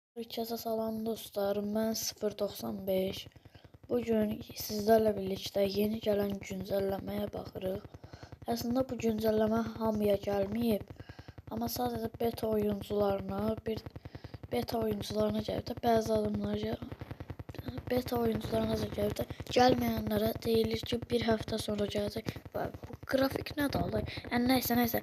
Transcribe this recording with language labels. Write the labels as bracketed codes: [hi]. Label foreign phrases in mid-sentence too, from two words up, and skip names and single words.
[tr] Herkese salam dostlar, ben 095. Bugün sizlerle birlikte yeni gelen güncellemeye baxırıq. Aslında bu güncelleme [az] hamıya gəlməyib, amma sadece beta oyuncularına gəlib də, bəzi adamlara beta oyuncularına da gəlib də, gəlməyənlərə deyilir ki, bir həftə sonra gələcək. Bu grafik nədir Allah? Yəni nəysə.